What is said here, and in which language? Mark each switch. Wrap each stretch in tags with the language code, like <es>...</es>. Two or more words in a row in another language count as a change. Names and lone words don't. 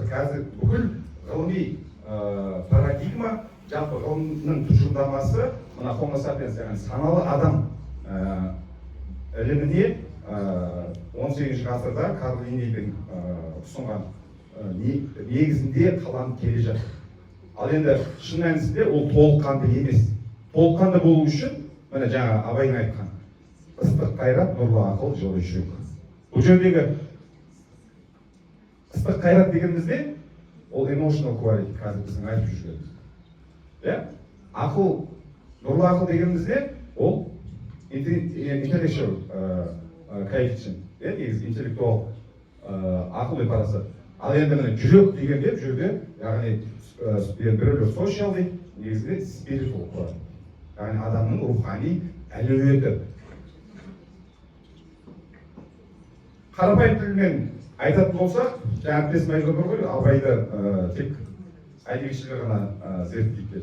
<kk>Қазір бүкіл ғылыми парадигма, жалпы ғылымның тұжырымдамасы мына Homo sapiens, яғни саналы адам іліміне 18 ғасырда Карл Линнейдің ұсынған негізінде қаланып келе жатыр. Ал енді шын мәнісінде ол толыққанды емес. Толыққанды болу үшін, міне жаңа Абайдың айтқан, ыстық қайрат, нұрлы ақыл, жылы жүрек. Бұл жердегі ыстық қайрат дегенімізде, ол</kk> <en>emotional quality,</en> <kk>қазір біздің айтып жүргеніміз. Ақыл, нұрлы ақыл дегенімізде, ол</kk> <en>intellectual coefficient,</en> <kk>интеллектуал ақыл ой парасат. Ал енді міне жүрек дегенде, бұл жерде, яғни біреулер social дейді, негізінде spiritual қоры. Яғни адамның рухани әлеуеті. Қарапайым тілмен айтатын болсақ, жаңа әріптесім айтып отыр ғой, Абайды тек әдебиетшілер ғана зерттейді.</kk>